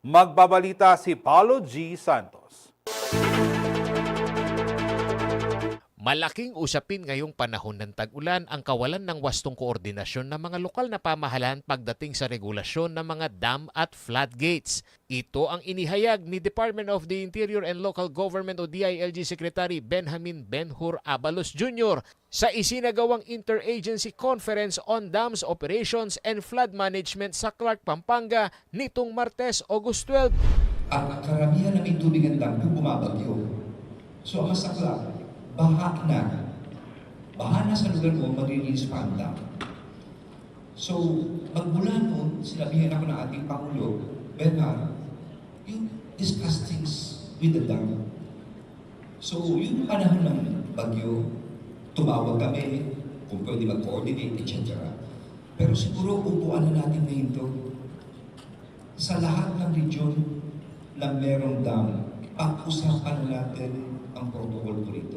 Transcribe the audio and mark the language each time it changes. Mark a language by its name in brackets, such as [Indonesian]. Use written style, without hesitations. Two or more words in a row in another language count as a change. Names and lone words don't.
[Filipino] Magbabalita si Paulo G. Santos. Malaking usapin ngayong panahon ng tag-ulan ang kawalan ng wastong koordinasyon ng mga lokal na pamahalaan pagdating sa regulasyon ng mga dam at floodgates. Ito ang inihayag ni Department of the Interior and Local Government o DILG Secretary Benjamin Benhur Abalos Jr. sa isinagawang Interagency Conference on Dams Operations and Flood Management sa Clark, Pampanga nitong Martes, August 12. Ang karamihan ng may tubig at dam yung bumabagyo. So ang masakla, baha na sa lugar mo, maririlis pa ang dam. So, magmula noon, sinabihan ako ng ating Pangulo, Benhar, [English] you discuss things with the dam. [Filipino] So, yung panahon ng bagyo, tumawag kami, kung pwede mag-coordinate, etc. Pero siguro, upuan na natin ngayon to. Sa lahat ng region na merong dam, pag-usapan natin ang protocol po rito.